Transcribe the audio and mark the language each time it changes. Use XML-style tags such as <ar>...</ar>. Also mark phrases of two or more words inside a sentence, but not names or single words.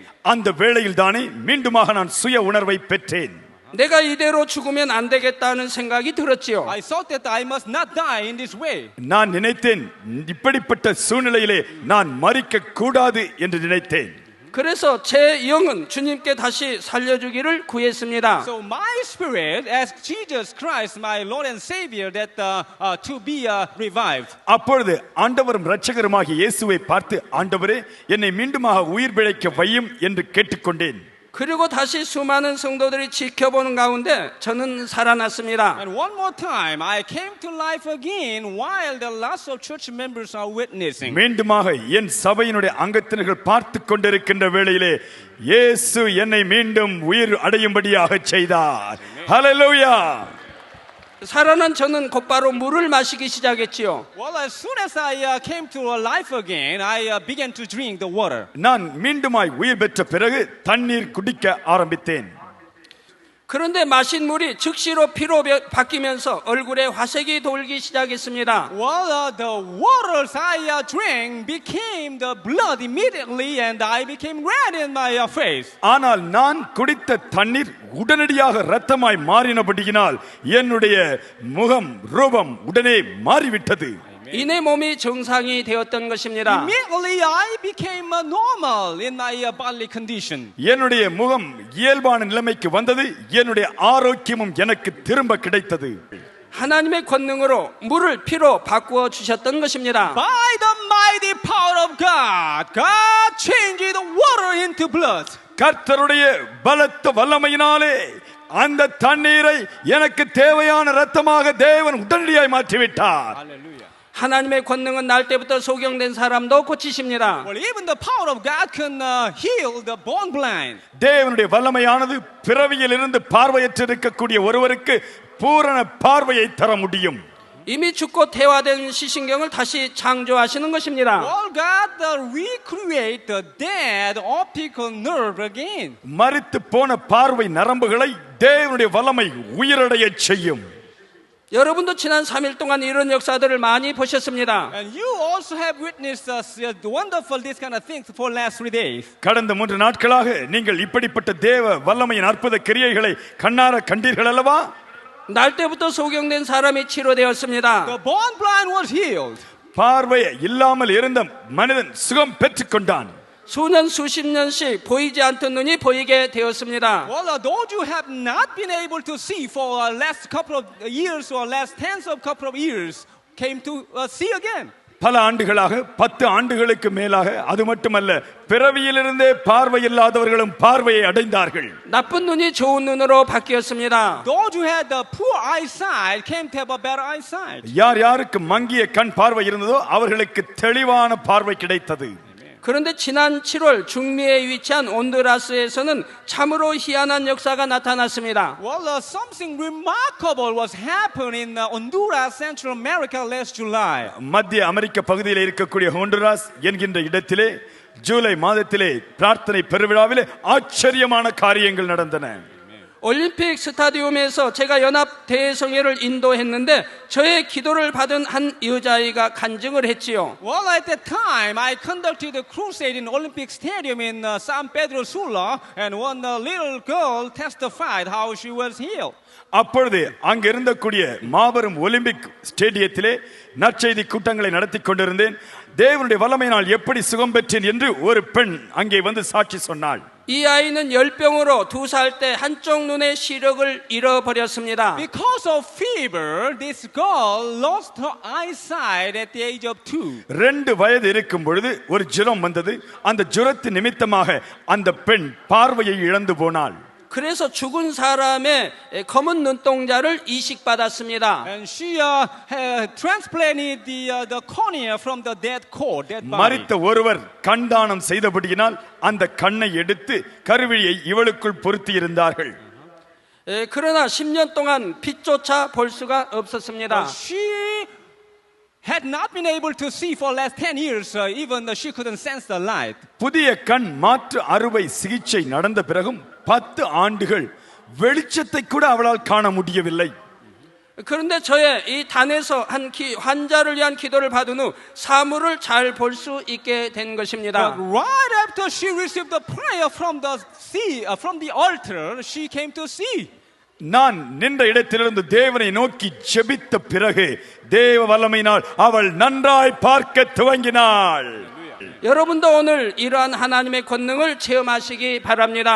<ta>அந்த வேளையில் தானே மீண்டுமாக நான் சுய உணர்வை பெற்றேன்.</ta> <ko>내가 이대로 죽으면 안 되겠다는 생각이 들었지요.</ko> <en>I thought that I must not die in this way.</en> <ta>நான் நினைத்தேன், இப்படிப்பட்ட சூழ்நிலையிலே நான் மரிக்க கூடாது என்று நினைத்தேன்.</ta> <ko>그래서 제 영은 주님께 다시 살려주기를 구했습니다.</ko> <en>So my spirit asked Jesus Christ, my Lord and Savior, that to be revived.</en> <ta>அப்பொழுது ஆண்டவரும் இரட்சகருமாகிய இயேசுவை பார்த்து, ஆண்டவரே, என்னை மீண்டுமாக உயிர் பிழைக்க வையும் என்று கேட்டுக்கொண்டேன்.</ta> <ko>그리고 다시 수많은 성도들이 지켜보는 가운데 저는 살아났습니다.</ko> <en>And one more time, I came to life again while the lots of church members are witnessing.</en> <ta>மீண்டுமாக என் சபையினுடைய அங்கத்தினர்கள் பார்த்து கொண்டிருக்கின்ற வேளையிலே இயேசு என்னை மீண்டும் உயிர் அடையும்படியாக செய்தார். ஹல்லேலூயா!</ta> <ko>살아난 저는 곧바로 물을 마시기 시작했지요.</ko> <en>Well, as soon as I came to life again, I began to drink the water.</en> <ta>நான் மீண்டுமாய் உயிர் பெற்ற பிறகு தண்ணீர் குடிக்க ஆரம்பித்தேன்.</ta> <ko>그런데 마신 물이 즉시로 피로 바뀌면서 얼굴에 화색이 돌기 시작했습니다.</ko> <en>Well, the waters I drank became the blood immediately, and I became red in my face.</en> <ta>ஆனால் நான் குடித்த தண்ணீர் உடனடியாக இரத்தமாய் மாறினபடியினால் என்னுடைய முகம் ரூபம் உடனே மாறிவிட்டது.</ta> <ko>이내 몸이 정상이 되었던 것입니다.</ko> <en>Immediately I became normal in my bodily condition.</en> <ta>என்னுடைய முகம் இயல்பான நிலைமைக்கு வந்தது. என்னுடைய ஆரோக்கியமும் எனக்கு திரும்ப கிடைத்தது.</ta> <ko>하나님의 권능으로 물을 피로 바꾸어 주셨던 것입니다.</ko> <en>By the mighty power of God, God changed the water into blood.</en> <ta>கர்த்தருடைய பலத்த வல்லமையினாலே அந்த தண்ணீரை எனக்கு தேவையான இரத்தமாக தேவன் உடனடியாய் மாற்றிவிட்டார்.</ta> <en>Hallelujah.</en> <ko>하나님의 권능은 날 때부터 소경된 사람도 고치십니다.</ko> <en>Well, even the power of God can heal the born blind.</en> <ta>தேவனுடைய வல்லமையானது பிறவியில் இருந்து பார்வையற்று இருக்கக்கூடிய ஒருவருக்கு பூரண பார்வையை தர முடியும்.</ta> <ko>이미 죽고 태화된 시신경을 다시 창조하시는 것입니다.</ko> <en>Well, God recreate the dead optical nerve again.</en> <ta>மரித்து போன பார்வை நரம்புகளை தேவனுடைய வல்லமை உயிரடைய செய்யும்.</ta> <ko>여러분도 지난 3일 동안 이런 역사들을 많이 보셨습니다.</ko> <en>And you also have witnessed wonderful this kind of things for last 3 days.</en> <ta>கடந்த 3 நாட்களாக நீங்கள் இப்படிப்பட்ட தேவ வல்லமையின் அற்புத கிரியைகளை கண்ணார கண்டீர்கள் அல்லவா?</ta> <ko>날 때부터 소경된 사람이 치료되었습니다.</ko> <en>The born blind was healed.</en> <ta>பார்வை இல்லாமல் இருந்த மனிதன் சுகம் பெற்றுக்கொண்டான்.</ta> <ko>수년 수십 년씩 보이지 않던 눈이 보이게 되었습니다.</ko> <en>Well, those you have not been able to see for last couple of years or last tens of couple of years came to see again.</en> <ta>பல ஆண்டுகளாக 10 ஆண்டுகளுக்கு மேலாக அது மட்டுமல்ல பிறவியிலிருந்தே பார்வை இல்லாதவர்களும் பார்வையை அடைந்தார்கள்.</ta> <ko>나쁜 눈이 좋은 눈으로 바뀌었습니다.</ko> <en>Those who had the poor eyesight came to have a better eyesight.</en> <ta>யார் யாருக்கு மங்கிய கண் பார்வை இருந்ததோ அவர்களுக்கு தெளிவான பார்வை கிடைத்தது.</ta> <ko>그런데 지난 7월 중미에 위치한 온두라스에서는 참으로 희한한 역사가 나타났습니다.</ko> <en>Well, something remarkable was happening in Honduras, Central America last July.</en> <ta>மத்திய அமெரிக்க பகுதியில் இருக்கக்கூடிய ஹோண்டுராஸ் என்கின்ற இடத்திலே ஜூலை மாதத்திலே பிரார்த்தனை பெருவிழாவிலே ஆச்சரியமான காரியங்கள் நடந்தன.</ta> <ko>올림픽 스타디움에서 제가 연합 대성회를 인도했는데 저의 기도를 받은 한 여자아이가 간증을 했지요.</ko> <en>Well, at that time, I conducted a crusade in Olympic Stadium in San Pedro Sula, and one little girl testified how she was healed.</en> <ta>அப்பொழுது அங்கிருந்த கூடிய மாபெரும் ஒலிம்பிக் ஸ்டேடியத்திலே நற்செய்தி கூட்டங்களை நடத்தி கொண்டிருந்தேன். தேவனுடைய வல்லமையினால் எப்படி சுகம் பெற்றேன் என்று ஒரு பெண் அங்கே வந்து சாட்சி சொன்னாள்.</ta> <ko>이 아이는 열병으로 2살 때 한쪽 눈의 시력을 잃어버렸습니다.</ko> <en>Because of fever, this girl lost her eyesight at the age of 2.</en> <ta>2 வயது இருக்கும் பொழுது ஒரு ஜுரம் வந்தது. அந்த ஜுரத்தின் நிமித்தமாக அந்த பெண் பார்வையை இழந்து போனாள்.</ta> <ko>그래서 죽은 사람의 검은 눈동자를 이식받았습니다.</ko> <en>And she transplanted the cornea from the dead body.</en> <ta>மரித்த ஒருவர் கண்தானம் செய்தபடியினால் அந்த கண்ணை எடுத்து கருவிழியை இவளுக்குள் பொருத்தி இருந்தார்கள்.</ta> <ko>그러나 10년 동안 빛조차 볼 수가 없었습니다.</ko> <en>She had not been able to see for last 10 years, even though she couldn't sense the light.</en> <ta>புதிய கண் மாற்று அறுவை சிகிச்சை நடந்த பிறகும் 10 ஆண்டுகள் வெளிச்சத்தை கூட அவளால் காண முடியவில்லை.</ta> <ko>그런데 저의 이 단에서 환자를 위한 기도를 받은 후 사물을 잘 볼 수 있게 된 것입니다.</ko> <en>But right after she received the prayer from the altar, she came to see.</en> <ta>நான் நின்ற இடத்திலிருந்து தேவனை நோக்கி ஜெபித்த பிறகு தேவ வல்லமையினால் அவள் நன்றாய் பார்க்க துவங்கினாள்.</ta> <ko>여러분도 오늘 이러한 하나님의 권능을 체험하시기 바랍니다.</ko>